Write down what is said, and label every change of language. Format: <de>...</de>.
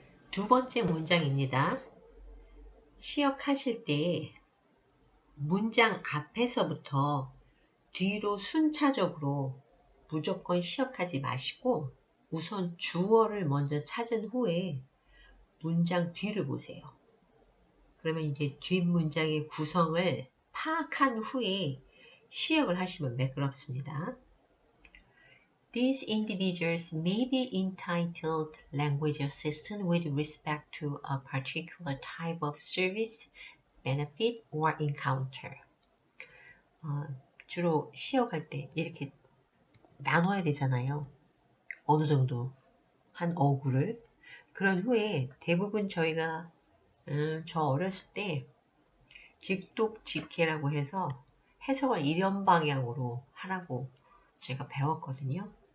<ko>두 번째 문장입니다. 시역하실 때 문장 앞에서부터 뒤로 순차적으로 무조건 시역하지 마시고 우선 주어를 먼저 찾은 후에 문장 뒤를 보세요. 그러면 이제 뒷문장의 구성을 파악한 후에 시역을 하시면 매끄럽습니다.</ko> <en>These individuals may be entitled language assistance with respect to a particular type of service, benefit, or encounter.</en> <ko>주로 시역할 때 이렇게 나눠야 되잖아요. 어느 정도 한 어구를. 그런 후에 대부분 저희가 저 어렸을 때 직독직해라고 해서 해석을 이런 방향으로 하라고 제가 배웠거든요.</ko>